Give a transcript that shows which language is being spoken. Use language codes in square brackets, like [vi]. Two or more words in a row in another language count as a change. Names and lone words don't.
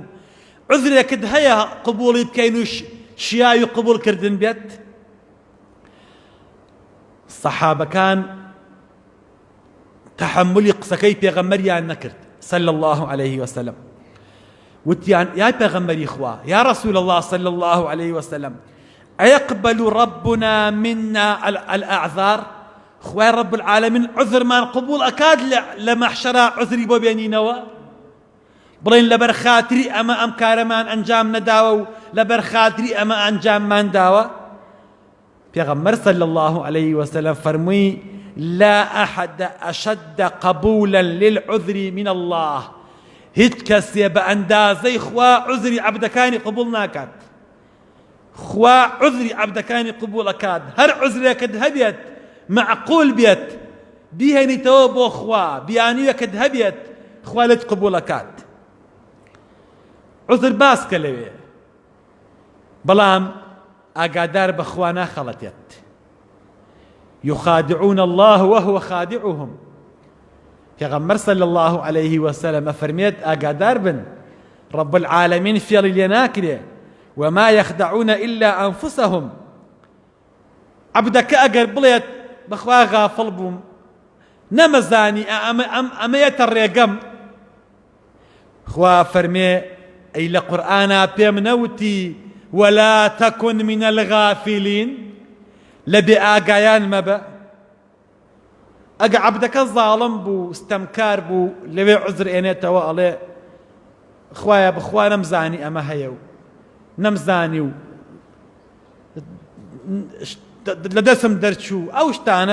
[ckb] عوزرێکت هەیە قبوڵی بکەین و شیاوی قبوڵکردن بێت؟ سەحابەکان تەحەمولی قسەکەی پێغەمبەریان نەکرد [ar] صلی الله عليه وسلم. [ckb] وتیان یا پێغەمبەری خوا [ar] یا رسول الله صلی الله عليه وسلم أيقبل ربنا منا الأعذار؟ [ckb] خوای [ar] رب العالمین [ckb] عذرمان قبول ئەکات لە مەحشەرا عذری بۆ بێنینەوە؟ بڵێن لەبەر خاتری ئەمە ئەم کارەمان ئەنجام نەداوە و لەبەر خاتری ئەمە ئەنجاممان داوە؟ [ar] پێغەمبەر صلی الله عليه وسلم فەرمووی لا أحد أشد قبولا للعذر من الله، [ckb] هیچ کەسێ بە ئەندازەی خوا عذری عەبدەکانی قبول ناکات. خوا عذری عەبدەکانی قبول ئەکات، هەر عذرێکت هەبێت معقول بێت بیهێنیتەوە بۆ خوا، بیانوویەکت هەبێت خوا لێت قبول ئەکات. عذر باسکە لەوێ، بەڵام ئاگادار بە خوا ناخەڵەتێت. [ar] يخادعون الله وهو خادعهم. پێغەمبەر صلی الله عليه وسلم [ckb] ئەفەرمێت ئاگادار بن [ar] رب العالمین [ckb] فێڵی لێ ناکرێ [ar] وما يخدعون إلا أنفسهم. [ckb] عەبدەکە ئەگەر بڵێت بەخوا غافڵ بووم نەمەزانی ئەمەیەتە ڕێگەم، خوا فەرمێ ئەی لە قورئانا پێم نەوتی [ar] ولا تكن من الغافلين، [ckb] لە بێ ئاگایان مەبە. ئەگە عەبدەکە زاڵم بوو ستەمکار بوو لەوێ عوزر ئێنێتەوە ئەڵێ خوایە بخوا نەمزانی ئەمە هەیە و نەمزانی و لە دەستم دەرچوو ئەو شتانە.